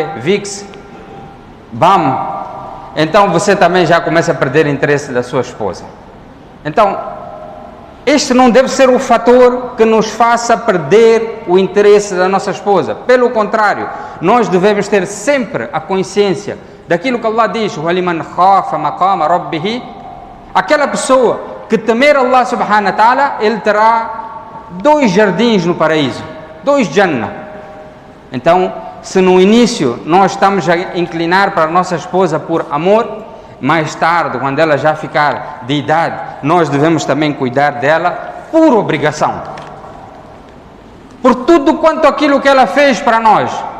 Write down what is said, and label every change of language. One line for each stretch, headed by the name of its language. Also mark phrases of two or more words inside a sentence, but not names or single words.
Portuguese: Vicks, BAM, então você também já começa a perder interesse da sua esposa. Então, este não deve ser o fator que nos faça perder o interesse da nossa esposa. Pelo contrário, nós devemos ter sempre a consciência daquilo que Allah diz:
Arabic: وَلِمَنْ خَافَ مَقَامَ رَبِّهِ.
Portuguese: Aquela pessoa que temer Allah
Arabic: سبحانه وتعالى,
Portuguese: ele terá 2 jardins no paraíso, 2 Jannah. Então, se no início nós estamos a inclinar para a nossa esposa por amor, mais tarde, quando ela já ficar de idade, nós devemos também cuidar dela por obrigação, por tudo quanto aquilo que ela fez para nós.